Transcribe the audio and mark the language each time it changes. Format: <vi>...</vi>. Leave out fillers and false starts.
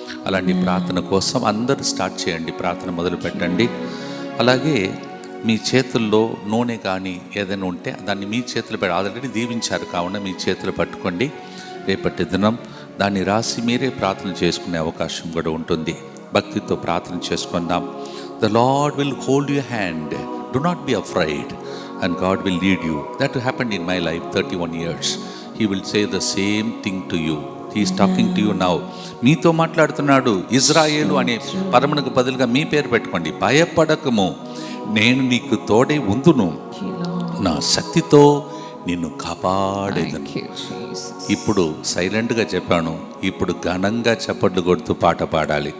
<te>అలాంటి ప్రార్థన కోసం అందరూ స్టార్ట్ చేయండి, ప్రార్థన మొదలు పెట్టండి. అలాగే మీ చేతుల్లో నూనె కానీ ఏదైనా ఉంటే దాన్ని మీ చేతులు పెట్టి, ఆల్రెడీ దీవించారు కావున మీ చేతులు పట్టుకోండి. రేపటి దినం దాన్ని రాసి మీరే ప్రార్థన చేసుకునే అవకాశం కూడా ఉంటుంది. భక్తితో ప్రార్థన చేసుకుందాం.</te> <en>The Lord will hold your hand. Do not be afraid, and God will lead you. That happened in my life 31 years. He will say the same thing to you. He is talking to you now.</en> <te>మీతో మాట్లాడుతున్నాడు. ఇజ్రాయేలు అనే పదమునకు బదులుగా మీ పేరు పెట్టుకోండి. భయపడకము, నేను నీకు తోడై ఉందును, నా శక్తితో నిన్ను కాపాడేదను. ఇప్పుడు సైలెంట్గా చెప్పాను, ఇప్పుడు ఘనంగా చప్పట్లు కొడుతూ పాట పాడాలి.</te>